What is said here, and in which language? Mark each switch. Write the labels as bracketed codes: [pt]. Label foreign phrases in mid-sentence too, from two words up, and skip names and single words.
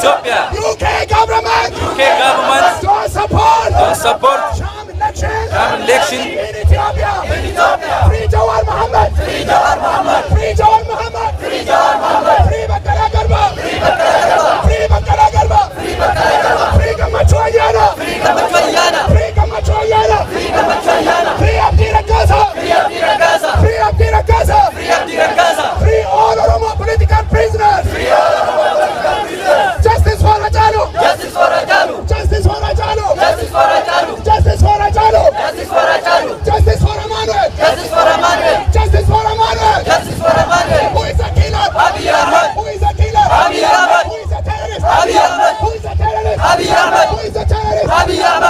[en] Ethiopia. UK government. UK government. Don't support. Don't support. Sham election. Sham election. In Ethiopia. In Ethiopia. Free Jawar Mohammed. Free Jawar Mohammed. Free Jawar Mohammed. Free Jawar Mohammed. Free Bakara Garba. Free Bakara Garba. Free Bakara Garba. Free Bakara Garba. Free Gamacho Ayana. Free Gamacho Ayana. Free Gamacho Ayana. Free Gamacho Ayana. Free Abdi Ragaza. Free Abdi Ragaza. Free Abdi Ragaza. Free Abdi Ragaza. Free all Oromo political prisoners. Free all Oromo political prisoners. Justice for Hajalu. Justice for Hajalu. Justice for Hajalu. Justice for Hajalu. Justice for Hajalu. Justice for Hajalu. Justice for Emmanuel. Justice for Emmanuel. Justice for Emmanuel. Justice for Emmanuel. Who is a killer? Abiy Ahmed. Who is a killer? Abiy Ahmed. Who is a terrorist? Abiy Ahmed. Who is a terrorist? Abiy Ahmed. Who is a terrorist? Abiy Ahmed.